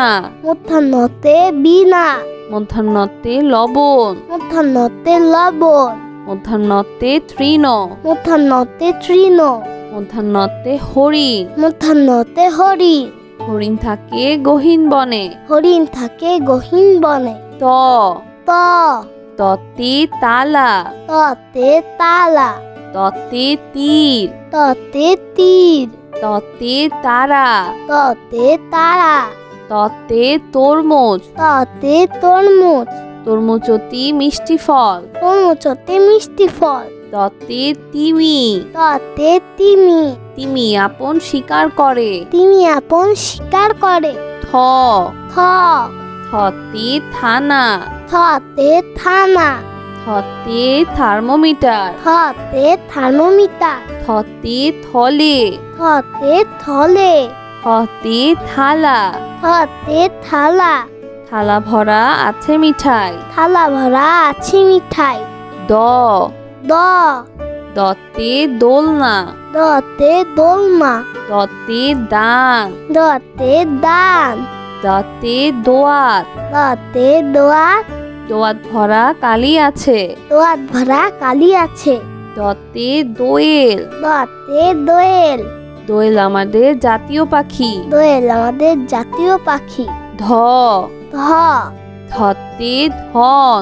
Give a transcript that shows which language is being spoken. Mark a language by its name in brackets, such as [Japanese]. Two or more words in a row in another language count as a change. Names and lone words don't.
[Bangla] মধ্যাহ্নতে বীণা। মধ্যাহ্নতে লবণ। মধ্যাহ্নতে লবণ। মধ্যাহ্নতে তৃণ। মধ্যাহ্নতে তৃণ। মধ্যাহ্নতে হরিণ। মধ্যাহ্নতে হরিণ। হরিণ থাকে গহীন বনে। হরিণ থাকে গহীন বনে। ত ত ততে তালা। ততে তালা। ততে তীর। ততে তীর। ততে তারা। ততে তারা। ততে তরমুজ। ততে তরমুজ। তরমুজটি মিষ্টি ফল। তরমুজতে মিষ্টি ফল। ততে তিমি, ততে তিমি, তিমি আপন শিকার করে। তিমি আপন শিকার করে। থ, থ, থতে থানা, থতে থানা, থতে থার্মোমিটার, থতে থার্মোমিটার, থতে থলে, থতে থলে, থতে থালা, থতে থালা, থালা ভরা আছে মিঠাই। থালা ভরা আছে মিঠাই। দ, দ, দতে দোলনা, দতে দোলমা, দতে দান, দতে দান, দতে দোয়াত, দতে দোয়াত, দোয়াত ভরা কালি আছে। দোয়াত ভরা কালি আছে। দতে দোয়েল, দতে দোয়েল, দোয়েল আমাদের জাতীয় পাখি। দোয়েল আমাদের জাতীয় পাখি। ধ, ধ, ধতে ধন,